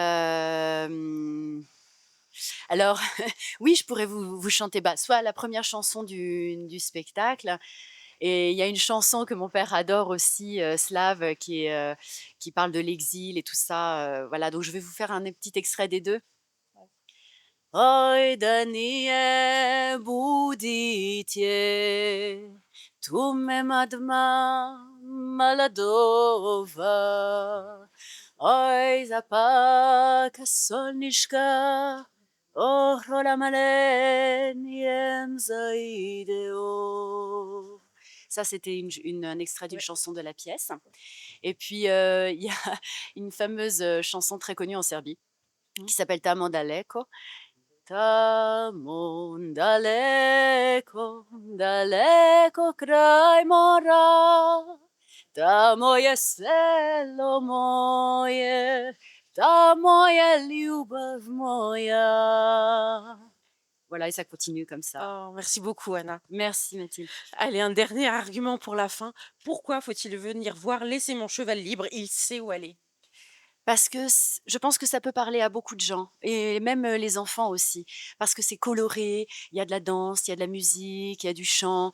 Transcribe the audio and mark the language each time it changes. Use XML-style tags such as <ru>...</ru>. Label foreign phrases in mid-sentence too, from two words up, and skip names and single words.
<fr>Hem, alors oui, je pourrais vous chanter, bah, soit la première chanson du spectacle et il y a une chanson que mon père adore aussi, slave, qui parle de l'exil et tout ça, voilà, donc je vais vous faire un petit extrait des 2. Oj da nije buditje, tu me madma maladova, oj zapaka solniška, ohrola maleniem zaideo. Ça, c'était un extrait d'une Ouais. chanson de la pièce. Et puis, il y a une fameuse chanson très connue en Serbie Mmh. qui s'appelle Tamo daleko.</fr> <sr>Tamo daleko, daleko kraj mora, tamo je selo moje, tamo je ljubav moja.</sr> <fr>Voilà, et ça continue comme ça. Oh, merci beaucoup, Anna. Merci Mathilde. Allez, un dernier argument pour la fin. Pourquoi faut-il venir voir Laissez mon cheval libre? Il sait où aller. Parce que je pense que ça peut parler à beaucoup de gens et même, les enfants aussi. Parce que c'est coloré, il y a de la danse, il y a de la musique, il y a du chant.</fr>